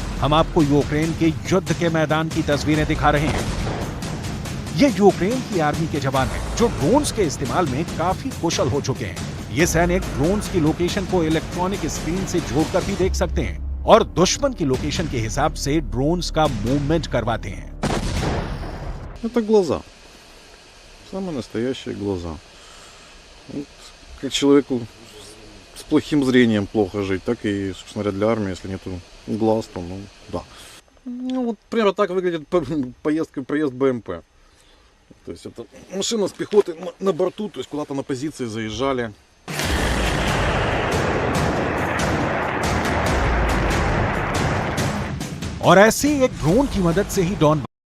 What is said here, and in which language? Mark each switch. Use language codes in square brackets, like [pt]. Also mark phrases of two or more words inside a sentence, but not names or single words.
[hi] हम आपको यूक्रेन के युद्ध के मैदान की तस्वीरें दिखा रहे हैं। ये यूक्रेन की आर्मी के जवान हैं जो ड्रोन्स के इस्तेमाल में काफी कुशल हो चुके हैं। ये सैनिक ड्रोन्स की लोकेशन को [en] electronic screen [hi] से जोड़कर भी देख सकते हैं और दुश्मन की लोकेशन के हिसाब से ड्रोन्स का मूवमेंट करवाते हैं। [ru] Это глаза. Самые настоящие глаза. Вот, как человеку с плохим зрением плохо жить, так и, собственно говоря, для армии, если нету глаз, то, ну, да. Ну, вот примерно так выглядит проезд БМП. То есть это машина с пехотой на борту, то есть куда-то на позиции заезжали. [hi] और ऐसे एक ड्रोन की मदद से ही डॉन